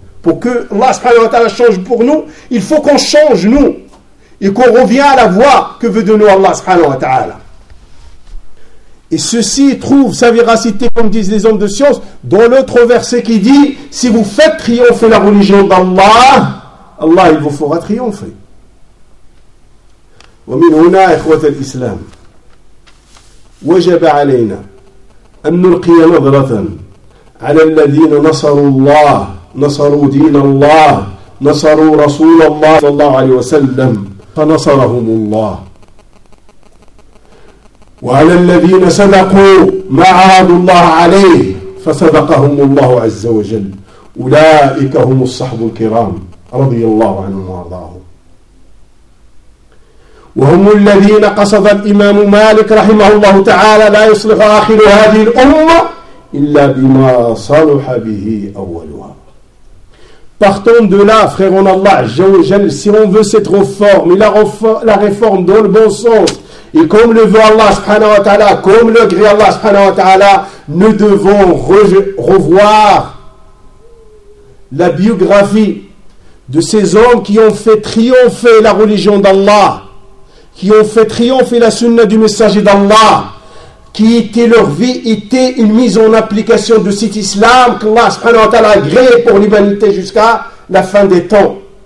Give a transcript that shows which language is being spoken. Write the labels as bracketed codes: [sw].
[fr] Pour que Allah subhanahu wa ta'ala change pour nous, il faut qu'on change nous et qu'on revienne à la voie que veut de nous Allah subhanahu wa ta'ala. Et ceci trouve sa véracité, comme disent les hommes de science, dans l'autre verset qui dit, si vous faites triompher la religion d'Allah, Allah il vous fera triompher. [ar] Wa min huna ikhwat al-islam wajab alayna an nulqi nadratan ala alladhina nasaru Allah نصروا دين الله نصروا رسول الله صلى الله عليه وسلم فنصرهم الله وعلى الذين صدقوا ما عاهدوا الله عليه فصدقهم الله عز وجل أولئك هم الصحب الكرام رضي الله عنهم وارضاهم وهم الذين قصد الإمام مالك رحمه الله تعالى لا يصلح آخر هذه الأمة إلا بما صلح به أولها. [fr] Partons de là, frère en Allah, si on veut cette réforme, et la réforme dans le bon sens, et comme le veut Allah subhanahu wa ta'ala, comme le gré Allah subhanahu wa ta'ala, nous devons revoir la biographie de ces hommes qui ont fait triompher la religion d'Allah, qui ont fait triompher la sunna du messager d'Allah, qui était leur vie, était une mise en application de cet islam qu'Allah subhanahu wa ta'ala a gréé pour l'humanité jusqu'à la fin des temps.